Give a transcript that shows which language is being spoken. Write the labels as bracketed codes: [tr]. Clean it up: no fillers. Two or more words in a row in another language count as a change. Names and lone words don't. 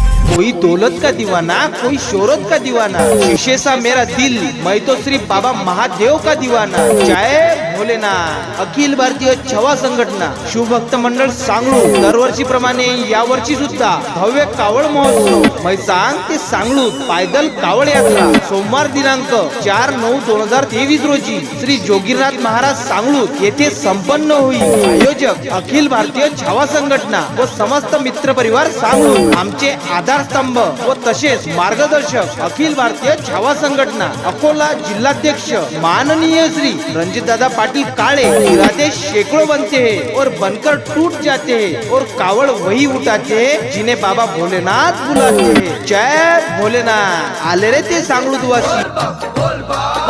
[hi] कोई दौलत का दीवाना, कोई शोहरत का दीवाना, शीशे सा मेरा दिल, मैं तो श्री बाबा महादेव का दीवाना। जय भोलेनाथ। [mr] अखिल भारतीय छवा संघटना शिवभक्त मंडळ सांगळू दरवर्षी प्रमाणे या वर्षी सुद्धा भव्य कावड महोत्सव मैसांग ते सांगळू पायदल कावड यात्रा सोमवार दिनांक 4/9/2023 रोजी श्री जोगीनाथ महाराज सांगळू येथे संपन्न होईल। आयोजक अखिल भारतीय छावा संघटना व समस्त मित्र परिवार सांगळू। आमचे आधारस्तंभ व तसेच मार्गदर्शक अखिल भारतीय छावा संघटना अकोला जिल्हाध्यक्ष माननीय श्री रणजितदादा पाटील काळे। [hi] इरादे सैकड़ों बनते हैं और बनकर टूट जाते हैं और कावड़ वही उठाते हैं जिन्हें बाबा भोलेनाथ बुलाते हैं। जय भोलेनाथ। [mr] आले रे ते सांगळू वासी।